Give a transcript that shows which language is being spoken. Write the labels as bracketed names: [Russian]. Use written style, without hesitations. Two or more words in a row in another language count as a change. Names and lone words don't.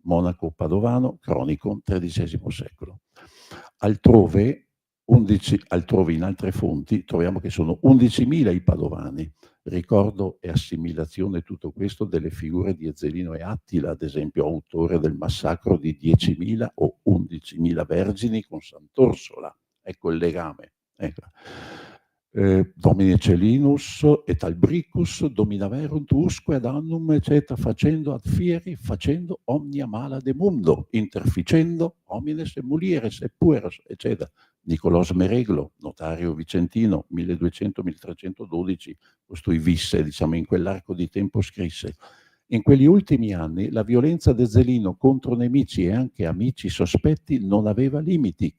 [Italian] monaco padovano, cronico, XIII secolo. Altrove in altre fonti troviamo che sono 11.000 i padovani. Ricordo e assimilazione tutto questo delle figure di Ezzelino e Attila, ad esempio, autore del massacro di 10.000 o 11.000 vergini con Sant'Orsola. Ecco il legame. Ecco. [Latin] Domine Celinus et Albricus dominaverunt usque ad annum eccetera, facendo ad fieri, facendo omnia mala de mundo, interficendo homines e mulieres e pueros, eccetera. [Italian] Niccolò Smereglo, notario vicentino, 1200-1312, costui visse, diciamo, in quell'arco di tempo scrisse. In quegli ultimi anni la violenza d'Ezzelino contro nemici e anche amici sospetti non aveva limiti.